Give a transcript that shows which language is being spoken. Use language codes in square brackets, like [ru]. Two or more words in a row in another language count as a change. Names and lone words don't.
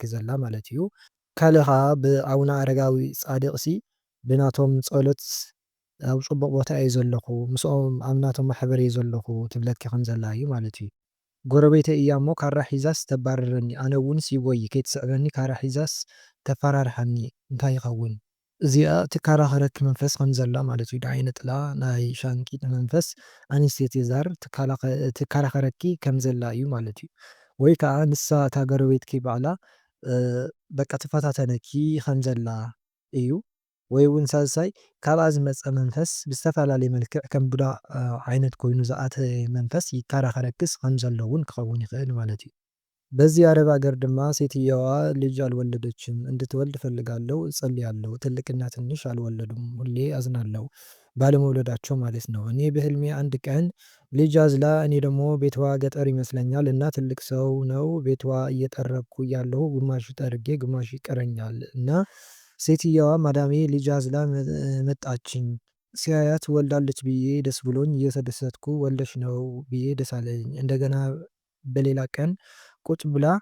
[ti] ዘላ ማለት እዩ ካልእ ከዓ ብኣቡነ ኣረጋዊ ጻድቕሲ ብናቶም ጸሎት ኣብ ፅቡቕ ቦታ እየ ዘለኹ ምስኦም ኣብ ናቶም ማሕበር እየ ዘለኹ ትብለኪ ከም ዘላ እዩ ማለት እዩ ጎረቤተይ እያ እሞ ካራ ሒዛስ ተባርረኒ ኣነ እውንስ ይጎይ ከይትስዕበኒ ካራ ሒዛስ ተፈራርሐኒ እንታይ ይኸውን እዚኣ ትከራኸረኪ መንፈስ ከም ዘላ ማለት እዩ ንዓይነ ጥላ ናይ ሻንቂጥ መንፈስ ኣንስተይቲ ዛር ትከራኸረኪ ከም ዘላ እዩ ማለት እዩ ወይ ከዓ ንሳ እታ ጎረቤትኪ ባዕላ በቃ ትፈታተነኪ ከም ዘላ እዩ ወይ እውን ሳልሳይ ካብኣ ዝመፀ መንፈስ ብዝተፈላለየ መልክዕ ከም ቡዳ ዓይነት ኮይኑ ዝኣተየ መንፈስ ይከራኸረክስ ከም ዘሎ እውን ክኸውን ይኽእል ማለት እዩ [am] በዚህ አረብ ሀገር ድማ ሴትየዋ ልጅ አልወለደችም እንድትወልድ እፈልጋለሁ እጸልያለሁ ትልቅና ትንሽ አልወለዱም ሁሌ አዝናለሁ ባለመውለዳቸው ማለት ነው እኔ በህልሜ አንድ ቀን ልጅ አዝላ እኔ ደግሞ ቤትዋ ገጠር ይመስለኛል እና ትልቅ ሰው ነው ቤትዋ እየጠረኩ እያለሁ ግማሽ ጠርጌ ግማሽ ይቀረኛል እና ሴትየዋ ማዳሜ ልጅ አዝላ መጣችኝ ሲያያት ወልዳለች ብዬ ደስ ብሎኝ እየተደሰትኩ ወልደሽ ነው ብዬ ደስ አለኝ እንደገና በሌላ ቀን ቁጭ ብላ